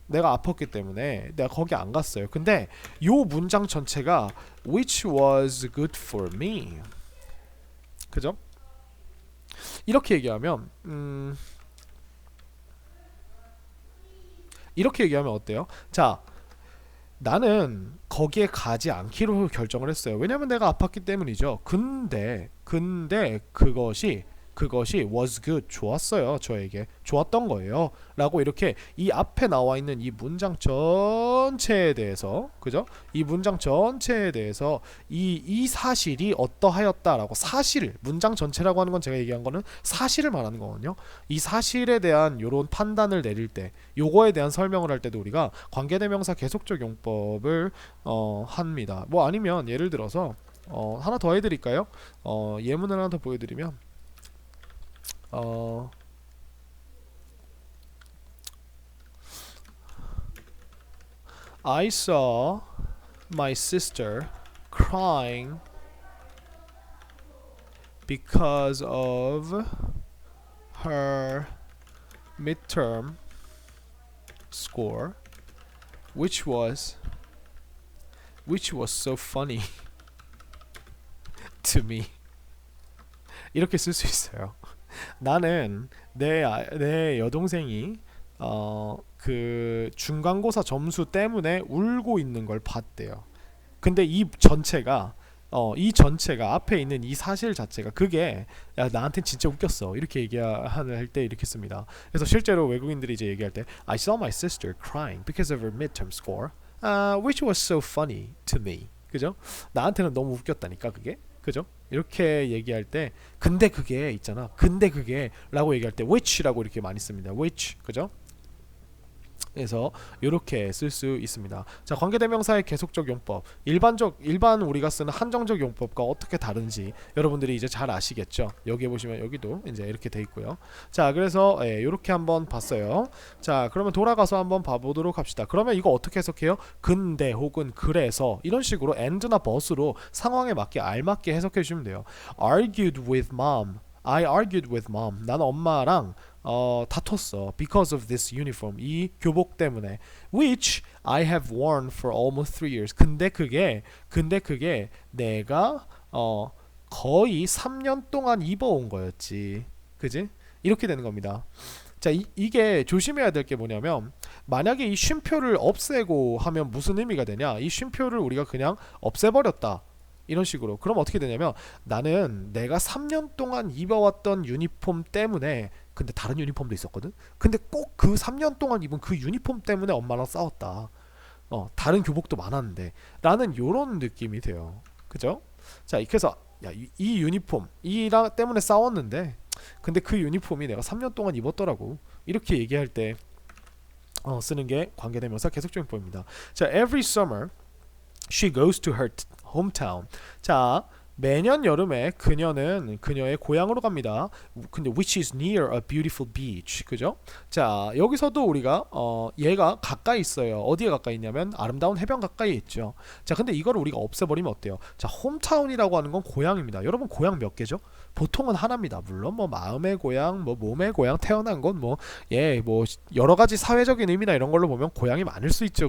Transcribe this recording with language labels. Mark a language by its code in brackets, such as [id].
[ko] 내가 아팠기 때문에 내가 거기 안 갔어요. 근데 요 문장 전체가 [en] which was good for me. [ko] 그죠? 이렇게 얘기하면 이렇게 얘기하면 어때요? 자, 나는 거기에 가지 않기로 결정을 했어요. 왜냐면 내가 아팠기 때문이죠. 근데 그것이 그것이 [en] was good [ko] 좋았어요. 저에게 좋았던 거예요. 라고 이렇게 이 앞에 나와 있는 이 문장 전체에 대해서 그죠? 이 문장 전체에 대해서 이 사실이 어떠하였다라고 사실 문장 전체라고 하는 건 제가 얘기한 거는 사실을 말하는 거거든요. 이 사실에 대한 요런 판단을 내릴 때 요거에 대한 설명을 할 때도 우리가 관계대명사 계속적 용법을 합니다. 뭐 아니면 예를 들어서 하나 더 해드릴까요? 예문을 하나 더 보여드리면 [en] I saw my sister crying because of her midterm score, which was so funny to me. [ko] 이렇게 쓸 수 있어요. 나는 내 여동생이 그 중간고사 점수 때문에 울고 있는 걸 봤대요. 근데 이 전체가 앞에 있는 이 사실 자체가 그게 야 나한텐 진짜 웃겼어 이렇게 얘기할 때 이렇게 씁니다. 그래서 실제로 외국인들이 이제 얘기할 때 [en] I saw my sister crying because of her midterm score, which was so funny to me. [ko] 그죠? 나한테는 너무 웃겼다니까 그게. 그죠? 이렇게 얘기할 때 근데 그게 있잖아. 근데 그게 라고 얘기할 때 which라고 이렇게 많이 씁니다. which. 그죠? 그래서 이렇게 쓸 수 있습니다. 자, 관계대명사의 계속적 용법, 일반 우리가 쓰는 한정적 용법과 어떻게 다른지 여러분들이 이제 잘 아시겠죠? 여기 보시면 여기도 이제 이렇게 돼 있고요. 자, 그래서 이렇게 한번 봤어요. 자, 그러면 돌아가서 한번 봐보도록 합시다. 그러면 이거 어떻게 해석해요? 근데 혹은 그래서 이런 식으로 and나 but으로 상황에 맞게 알맞게 해석해 주시면 돼요. [en] Argued with mom. I argued with mom. [ko] 난 엄마랑 다퉜어. [en] Because of this uniform. [ko] 이 교복 때문에. [en] Which I have worn for almost 3 years. [ko] 근데 그게 내가 거의 3년 동안 입어온 거였지. 그지? 이렇게 되는 겁니다. 자, 이게 조심해야 될 게 뭐냐면 만약에 이 쉼표를 없애고 하면 무슨 의미가 되냐? 이 쉼표를 우리가 그냥 없애버렸다. 이런 식으로. 그럼 어떻게 되냐면 나는 내가 3년 동안 입어왔던 유니폼 때문에 근데 다른 유니폼도 있었거든. 근데 꼭 그 3년 동안 입은 그 유니폼 때문에 엄마랑 싸웠다. 다른 교복도 많았는데 라는 요런 느낌이 돼요. 그죠? 자, 그래서 야, 이 유니폼 이랑 때문에 싸웠는데 근데 그 유니폼이 내가 3년 동안 입었더라고. 이렇게 얘기할 때 쓰는 게 관계대명사 계속적 용법입니다. [en] 자, every summer she goes to her hometown. [ko] 자, 매년 여름에 그녀는 그녀의 고향으로 갑니다. [en] 근데 which is near a beautiful beach. [ko] 그죠? 자, 여기서도 우리가 얘가 가까이 있어요. 어디에 가까이 있냐면 아름다운 해변 가까이 있죠. 자, 근데 이거를 우리가 없애버리면 어때요? 자, 홈타운이라고 하는 건 고향입니다. 여러분 고향 몇 개죠? 보통은 하나입니다. 물론 뭐 마음의 고향, 뭐 몸의 고향, 태어난 건 뭐 여러 가지 사회적인 의미나 이런 걸로 보면 고향이 많을 수 있죠.